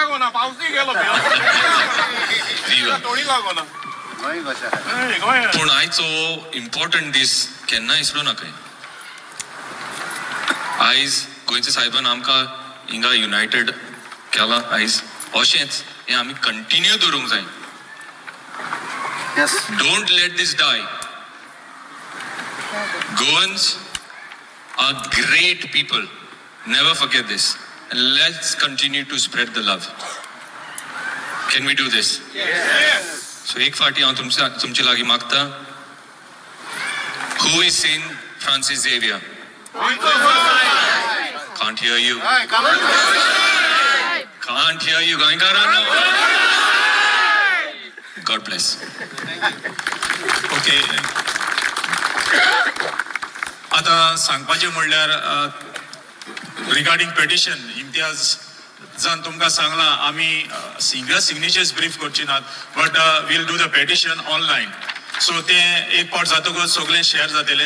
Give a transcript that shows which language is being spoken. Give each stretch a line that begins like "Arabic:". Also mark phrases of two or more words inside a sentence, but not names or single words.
Konkani: पूण आयचो इम्पॉर्टंट दीस केन्ना विसरूं नाका. आयज गोंयच्या साहेबान आमकां हिंगा युनायटेड केला. आयज अशेंच हें आमी कंटिन्यू दवरूंक जाय.
English: Don't let this die. Goans are great people. Never forget this. And let's continue to spread the love. Can we do this? Yes.
Konkani: So एक फाटी हांव तुमचे लागीं मागता.
English: Who is Saint Francis Xavier? Can't hear you. Can't hear you. Goinkarano. God bless. ओके.
Konkani: आता सांगपाचें म्हणल्यार
English: regarding petition
Konkani: इम्तियाज जान तुमकां सांगला आमी
English: single signatures
Konkani: ब्रीफ करची नात,
English: but we'll do the petition online.
Konkani: सो ते एक पावट जातकच सगळे शेअर जातले.